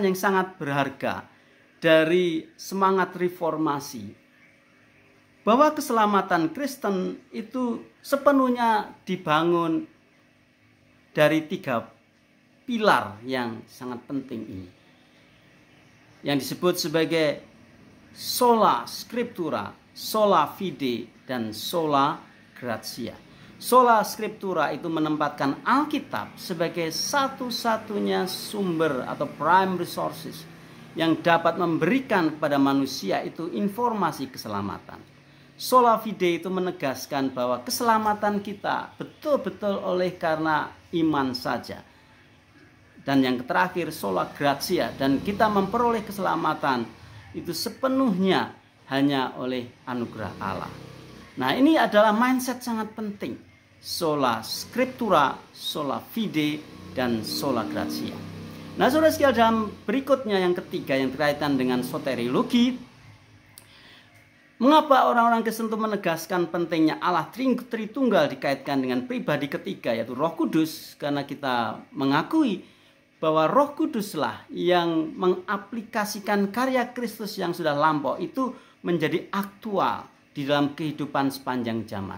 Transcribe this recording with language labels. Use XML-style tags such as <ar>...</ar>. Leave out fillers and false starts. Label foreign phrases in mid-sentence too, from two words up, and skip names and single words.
<id>yang sangat berharga dari semangat reformasi, bahwa keselamatan Kristen itu sepenuhnya dibangun dari 3 pilar yang sangat penting ini, yang disebut sebagai</id> <la>sola scriptura, sola fide,</la> <id>dan</id> <la>sola gratia. Sola scriptura</la> <id>itu menempatkan Alkitab sebagai satu-satunya sumber atau</id> <en>prime resources</en> <id>yang dapat memberikan kepada manusia itu informasi keselamatan.</id> <la>Sola fide</la> <id>itu menegaskan bahwa keselamatan kita betul-betul oleh karena iman saja. Dan yang terakhir</id> <la>sola gratia,</la> <id>dan kita memperoleh keselamatan itu sepenuhnya hanya oleh anugerah Allah. Nah, ini adalah mindset sangat penting.</id> <la>Sola scriptura, sola fide, dan sola gratia.</la> <id>Nah, saudara sekalian, dalam berikutnya yang ketiga yang berkaitan dengan soteriologi, mengapa orang-orang Kristen itu menegaskan pentingnya Allah Tritunggal dikaitkan dengan pribadi ketiga yaitu Roh Kudus? Karena kita mengakui bahwa Roh Kuduslah yang mengaplikasikan karya Kristus yang sudah lampau itu menjadi aktual di dalam kehidupan sepanjang zaman.</id>